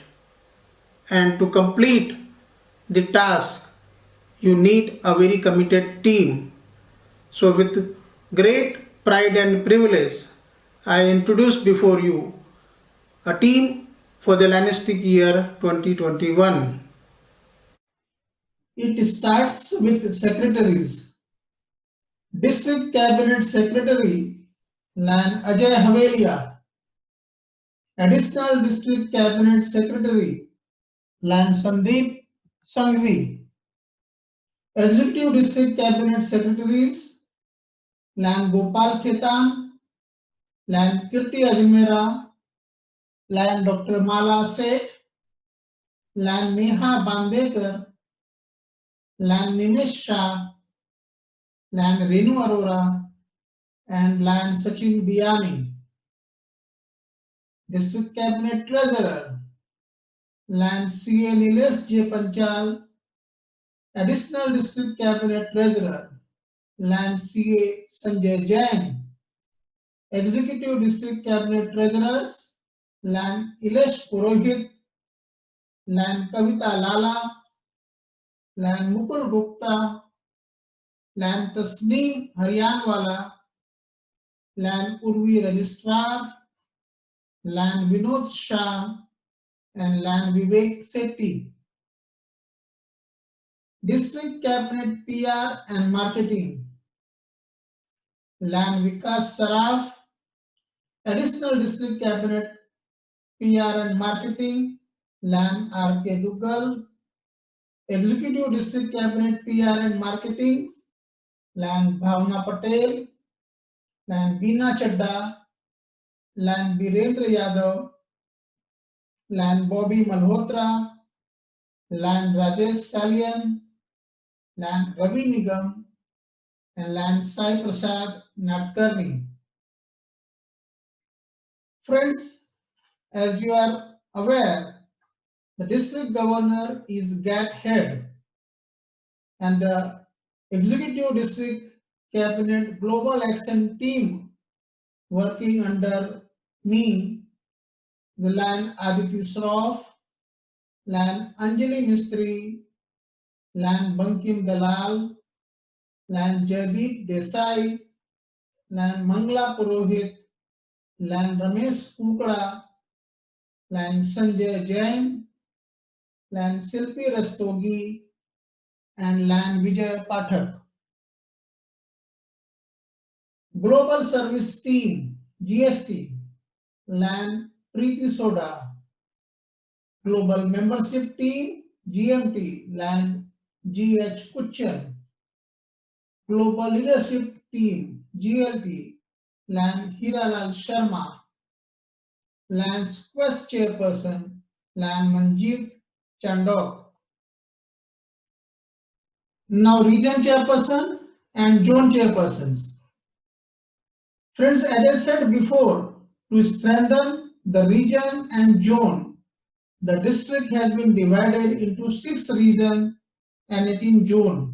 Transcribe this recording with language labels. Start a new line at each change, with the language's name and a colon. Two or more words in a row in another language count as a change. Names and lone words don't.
English: And to complete the task, you need a very committed team. So with great pride and privilege, I introduce before you a team for the Lanistic year 2021. It starts with secretaries. District Cabinet Secretary Lan Ajay Havelia. Additional District Cabinet Secretary Lan Sandeep Sanghvi. Executive District Cabinet Secretaries Lan Gopal Khetan, Lan Kirti Ajmera, Lan Dr. Mala Seth, Lan Neha Bandekar, Lan Nimesh Shah, Lan Renu Arora, and Lan Sachin Biani. District Cabinet Treasurer Lan C.A. Nilesh J. Panchal, Additional District Cabinet Treasurer Lan C.A. Sanjay Jain, Executive District Cabinet Treasurers Lan Ilesh Purohit, Lan Kavita Lala, Lan Mukul Gupta, Lan Tasneem Haryanwala, Lan Urvi Registrar, Lan Vinod Shah, and Lan Vivek Sethi. District Cabinet PR and Marketing, Lan Vikas Saraf, Additional District Cabinet PR and Marketing, Lan R.K. Duggal, Executive District Cabinet PR and Marketing, Lan Bhavna Patel, Lan Beena Chadda, Lan Birendra Yadav, Lan Bobby Malhotra, Lan Rajesh Salian, Lan Ravi Nigam, and Lan Sai Prasad Nadkarni. Friends, as you are aware, the district governor is GAT head and the executive district cabinet global action team working under me, the Lan Aditi Shroff, Lan Anjali Mistry, Lan Bankim Dalal, Lan Jaideep Desai, Lan Mangla Purohit, Lan Ramesh Kukla, Lan Sanjay Jain, Lan Silpi Rastogi, and Lan Vijay Pathak. Global Service Team, GST, Lan Preeti Soda. Global Membership Team, GMT, Lan GH Kuchan. Global Leadership Team, GLT, Lan Hiralal Sharma. Lan's Quest Chairperson, Lan Manjeet Chandok. Now Region Chairperson and Zone Chairpersons. Friends, as I said before, to strengthen the region and zone, the district has been divided into 6 regions and 18 zones.